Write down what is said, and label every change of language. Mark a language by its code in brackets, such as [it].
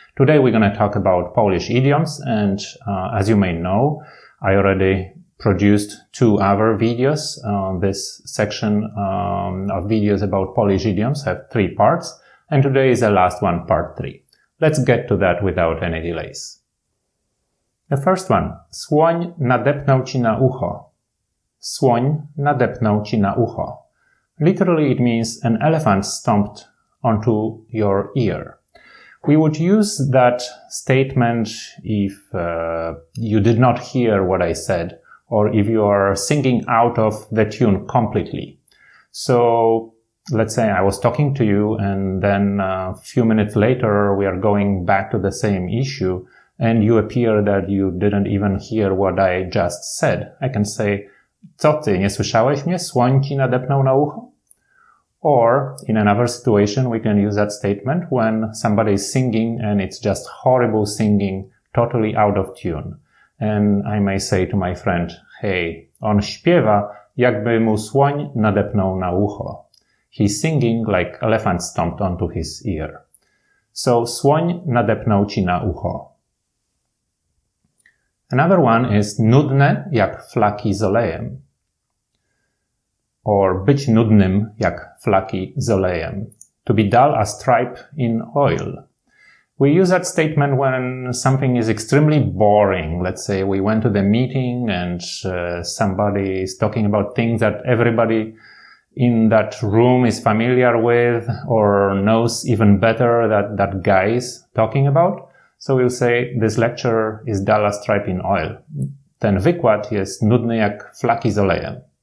[en] Today we're going to talk about Polish idioms. And as you may know, I already produced 2 other videos. This section of videos about Polish idioms have 3 parts. And today is the last one, part 3. Let's get to that without any delays. The first one. [pl] Słoń nadepnął ci na ucho. Słoń nadepnął ci na ucho. [en] Literally it means an elephant stomped onto your ear. We would use that statement if you did not hear what I said, or if you are singing out of the tune completely. So let's say I was talking to you and then a few minutes later we are going back to the same issue and you appear that you didn't even hear what I just said. I can say, [pl] co ty, nie słyszałeś mnie? Słoń ci nadepnął na ucho? [en] Or in another situation we can use that statement when somebody is singing and it's just horrible singing, totally out of tune. And I may say to my friend, hey, [pl] on śpiewa, jakby mu słoń nadepnął na ucho. [en] He's singing like elephant stomped onto his ear. So, [pl] słoń nadepnął ci na ucho. [en] Another one is [pl] nudne jak flaki z olejem. Or być nudnym jak flaki z olejem. [en] To be dull as tripe in oil. We use that statement when something is extremely boring. Let's say we went to the meeting and somebody is talking about things that everybody in that room is familiar with or knows even better that guy is talking about. So we'll say this lecture is dull as tripe in oil. [pl] Ten wykład jest nudny jak flaki z olejem.